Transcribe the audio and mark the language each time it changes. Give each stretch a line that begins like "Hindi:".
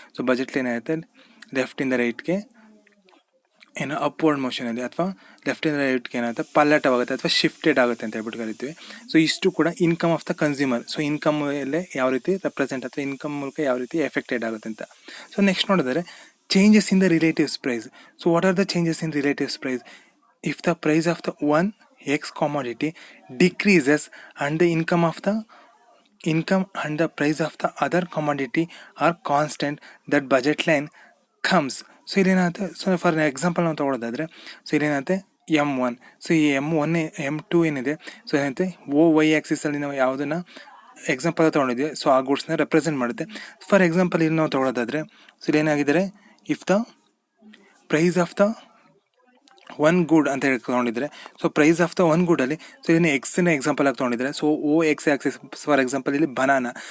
Kannada: So budget line ಆಗುತ್ತೆ ಲೆಫ್ಟಿಂದ ರೈಟ್ಗೆ ಏನು upward ಮೋಷನಲ್ಲಿ ಅಥವಾ ಲೆಫ್ಟಿಂದ ರೈಟ್ಗೆ ಏನಾಗುತ್ತೆ ಪಲ್ಲಟವಾಗುತ್ತೆ ಅಥವಾ ಶಿಫ್ಟೆಡ್ ಆಗುತ್ತೆ ಅಂತ ಹೇಳ್ಬಿಟ್ಟು ಕರಿತೀವಿ. ಸೊ ಇಷ್ಟು ಕೂಡ income of the consumer. So income ಮೇಲೆ ಯಾವ ರೀತಿ ರೆಪ್ರೆಸೆಂಟ್ ಅಥವಾ ಇನ್ಕಮ್ ಮೂಲಕ ಯಾವ ರೀತಿ ಎಫೆಕ್ಟೆಡ್ ಆಗುತ್ತೆ ಅಂತ.
English: So next ನೋಡಿದರೆ changes in the relatives price. So what are the changes in relatives price? If the price of the one x commodity decreases and the income and the price of the other commodity are constant, that budget line comes.
Kannada: So ಇಲ್ಲೇನಾಗುತ್ತೆ so for example ನಾವು ತೊಗೊಳೋದಾದರೆ so ಇಲ್ಲೇನಾಗುತ್ತೆ M1. So ಈ M2 ಏನಿದೆ so ಏನಂತೆ OY ಆ್ಯಕ್ಸಿಸಲ್ಲಿ ನಾವು ಯಾವುದನ್ನು example ತೊಗೊಂಡಿದ್ವಿ so ಆ ಗೂಡ್ಸ್ನ represent ಮಾಡುತ್ತೆ. For example ಇಲ್ಲಿ ನಾವು ತೊಗೊಳೋದಾದರೆ so ಇಲ್ಲೇನಾಗಿದ್ದಾರೆ if the price of the one good ಅಂತ ಹೇಳಿ ತೊಗೊಂಡಿದ್ರೆ so price of the one ಗುಡಲ್ಲಿ so ಇದನ್ನು ಎಕ್ಸ್ನ ಎಕ್ಸಾಂಪಲ್ ಆಗಿ ತೊಗೊಂಡಿದ್ರೆ so OX Axis for example ಇಲ್ಲಿ ಬನಾನಾ.